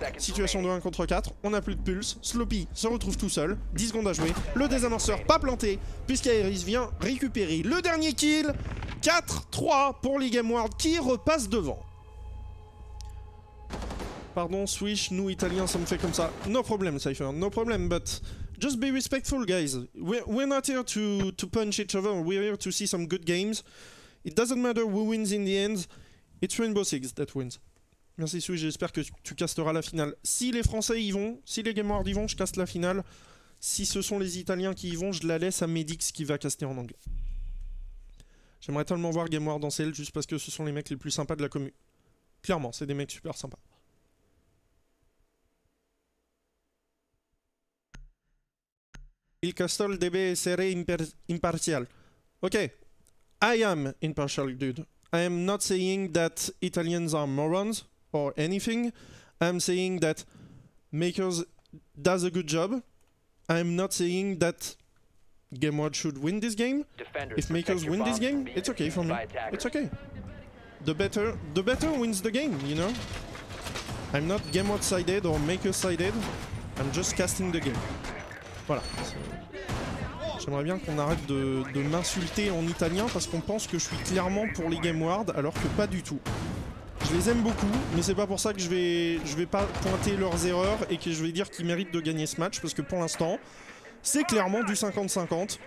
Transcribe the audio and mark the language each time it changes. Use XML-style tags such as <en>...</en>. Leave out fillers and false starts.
<fr>Situation de 1 contre 4, on n'a plus de pulse. Sloppy se retrouve tout seul, 10 secondes à jouer. Le désamorceur pas planté, puisqu'Aeris vient récupérer le dernier kill. 4-3 pour les Gameward qui repassent devant. Pardon, Swish, nous Italiens, ça me fait comme ça.</fr> <en>No problem, Cypher, no problem, but just be respectful, guys. We're not here to punch each other, we're here to see some good games. It doesn't matter who wins in the end, it's Rainbow Six that wins.</en> <fr>Merci Swish, j'espère que tu casteras la finale. Si les Français y vont, si les Gameward y vont, je caste la finale. Si ce sont les Italiens qui y vont, je la laisse à Medix qui va caster en anglais. J'aimerais tellement voir Gameward en CL juste parce que ce sont les mecs les plus sympas de la commu. Clairement, c'est des mecs super sympas.</fr> <it>Il Castle debe essere impartial.</it> <en>Okay, I am impartial, dude. I am not saying that Italians are morons or anything. I'm saying that Makers does a good job. I'm not saying that Gameward should win this game. If Makers win this game, it's okay for me. It's okay. The better wins the game, you know. I'm not Gameward sided or Makers sided. I'm just casting the game.</en> <fr>Voilà. J'aimerais bien qu'on arrête de m'insulter en italien parce qu'on pense que je suis clairement pour les Gameward alors que pas du tout. Je les aime beaucoup, mais c'est pas pour ça que je vais pas pointer leurs erreurs et que je vais dire qu'ils méritent de gagner ce match parce que pour l'instant, c'est clairement du 50-50.</fr>